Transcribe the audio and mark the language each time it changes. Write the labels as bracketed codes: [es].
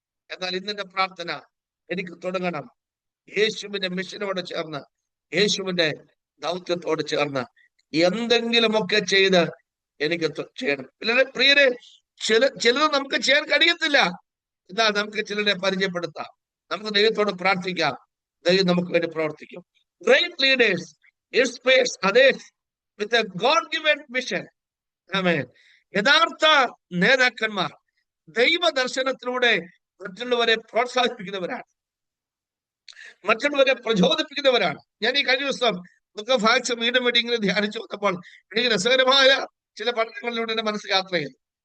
[ml] എന്നാൽ ഇന്നിന്റെ പ്രാർത്ഥന എനിക്ക് തുടങ്ങണം. യേശുവിന്റെ മിഷനോട് ചേർന്ന്, യേശുവിന്റെ ദൗത്യത്തോട് ചേർന്ന് എന്തെങ്കിലുമൊക്കെ ചെയ്ത് എനിക്ക് ചെയ്യണം. പ്രിയരെ, ചിലത് നമുക്ക് ചെയ്യാൻ കഴിയത്തില്ല. എന്നാൽ നമുക്ക് ചിലരെ പരിചയപ്പെടുത്താം. നമുക്ക് ദൈവത്തോട് പ്രാർത്ഥിക്കാം. ദൈവം നമുക്ക് വേണ്ടി പ്രവർത്തിക്കും. [en] Great leaders inspires others with a God-given mission. [ml] ആമേൻ. യഥാർത്ഥ നേതാക്കന്മാർ ദൈവ ദർശനത്തിലൂടെ മറ്റുള്ളവരെ പ്രോത്സാഹിപ്പിക്കുന്നവരാണ്, മറ്റുള്ളവരെ പ്രചോദിപ്പിക്കുന്നവരാണ്. ഞാൻ ഈ കഴിഞ്ഞ ദിവസം ദുഃഖഭാഗ്യ വീണ്ടും ഇങ്ങനെ ധ്യാനിച്ചു വന്നപ്പോൾ എനിക്ക് രസകരമായ ചില പഠനങ്ങളിലൂടെ എന്റെ മനസ്സ് യാത്ര ചെയ്തു.